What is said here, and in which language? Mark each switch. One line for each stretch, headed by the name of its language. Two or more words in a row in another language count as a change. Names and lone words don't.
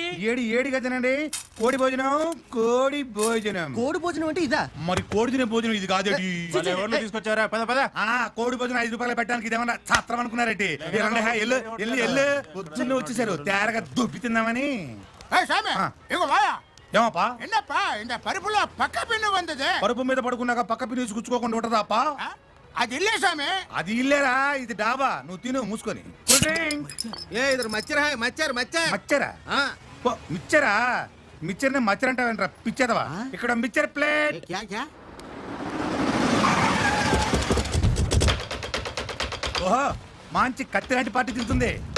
Telugu: ఏడిగా తినండి. కోడి భోజనం కోడి భోజనం. కోడి భోజనం అంటే ఇదా? మరి కోడి తినే భోజనం ఇది కాదేటి? ఎవరు తీసుకొచ్చారా? పద పద. కోడి భోజనం 5 రూపాయలు పెట్టడానికి ఇదేమన్నా ఛాత్రం అనుకున్నారండి? ఎల్లు పొద్దున్న వచ్చేసారు తేరగా దుబ్బి తిందామని. ఏమప్పా
Tamil: என்னப்பா இந்த பருப்புல பக்க பின்னு வந்தது?
Telugu: పరుపు మీద పడుకున్నాక పక్క పిలిచి గుచ్చుకోకుండా ఉంటదా అప్పా?
Tamil: அது இல்ல சாமி.
Telugu: అది ఇల్లేరా, ఇది డాబా. నువ్వు తిను మూసుకొని. ఏ ఇద్దరు మచ్చర్ హాయ్ మచ్చర్ మచ్చర్ మచ్చరా మిచ్చరా? మిచ్చర్ని మచ్చర్ అంటావేంట్రా పిచ్చేదవా? ఇక్కడ
English: mixture plate.
Hindi: क्या क्या?
Telugu: ఓహో మంచి కత్తి లాంటి పార్టీ తింటుంది.